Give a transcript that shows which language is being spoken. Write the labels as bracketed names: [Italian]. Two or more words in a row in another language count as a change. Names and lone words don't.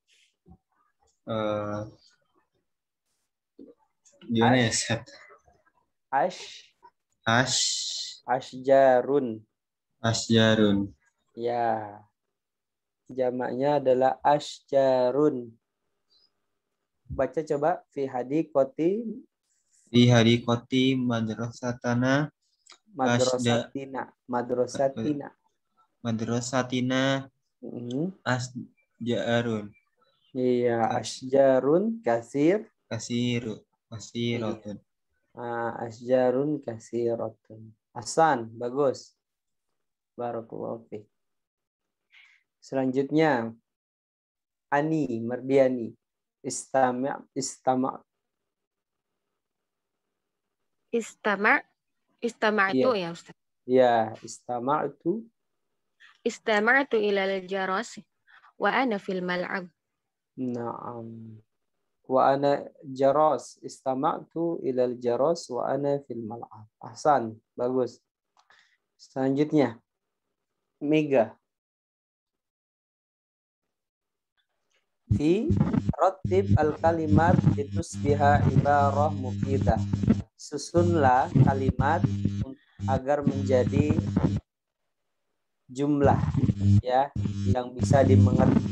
[Indonesian] Gimana ya, Ustaz? [Arabic] أشجار. أشجار. [Indonesian] Ya. Jamaknya adalah asjarun. Baca coba [Arabic] في حديقة. في حديقة مدرستنا. مدرستنا. أشجار. Iya, أشجار كثيرة. أشجار كثيرة. [Indonesian] Hasan, bagus. [Arabic] بارك الله فيك. [Indonesian] Selanjutnya Ani Mardiani. [Arabic] استمع' [Indonesian] itu ya Ustaz. Ya, [Arabic] استمعت إلى الجرس وأنا في الملعب. نعم. وأنا جرس. استمعت إلى الجرس وأنا في الملعب. أحسن, [Indonesian] bagus. Selanjutnya Mega. [Arabic] فرتب الكلمات لتصبح عبارة مفيدة. [Indonesian] Susunlah kalimat agar menjadi jumlah ya yang bisa dimengerti.